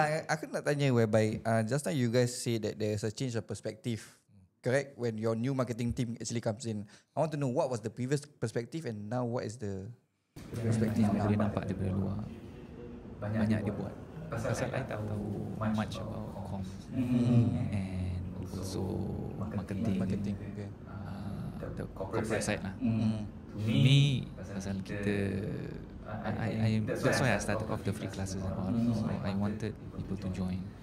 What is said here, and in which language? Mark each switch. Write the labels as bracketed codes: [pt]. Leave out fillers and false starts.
[ms] Aku nak tanya [en] whereby just now you guys say that there's a change of perspective. Correct? When your new marketing team actually comes in, I want to know what was the previous perspective and now what is the perspective now. [ms] Dia nampak daripada luar banyak dia buat. Pasal [en] I [ms] tahu [en] much about comms and also marketing. Okay. The corporate side lah. Me [ms] pasal kita [en] that's why I started off the free classes and all. So I wanted people to join.